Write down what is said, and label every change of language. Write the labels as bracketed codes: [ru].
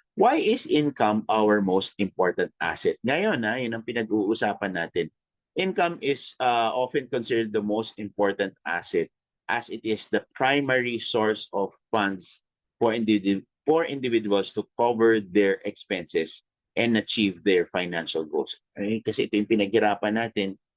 [en] Why is income our most important asset? [tl] Ngayon, yun ang pinag-uusapan natin. [en] Income is often considered the most important asset as it is the primary source of funds for individuals to cover their expenses and achieve their financial goals. [tl] Kasi ito yung pinaghirapan natin,